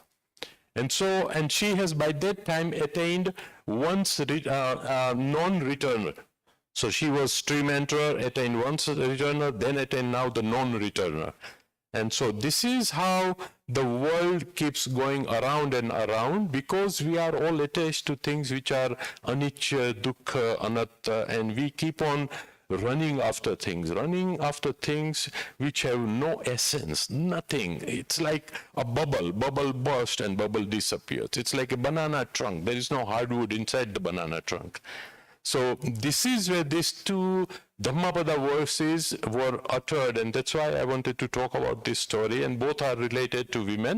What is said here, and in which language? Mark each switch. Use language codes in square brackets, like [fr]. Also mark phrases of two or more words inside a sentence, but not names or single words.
[en] And so, and she has by that time attained once non-returner. So she was stream enterer, attained once returner, then attained now the non-returner. And so this is how the world keeps going around and around, because we are all attached to things which are [pi] anicca, dukkha, anatta, [en] and we keep on running after things which have no essence, nothing. It's like a bubble bursts and bubble disappears. It's like a banana trunk. There is no hardwood inside the banana trunk. So this is where these two Dhammapada verses were uttered, and that's why I wanted to talk about this story, and both are related to women.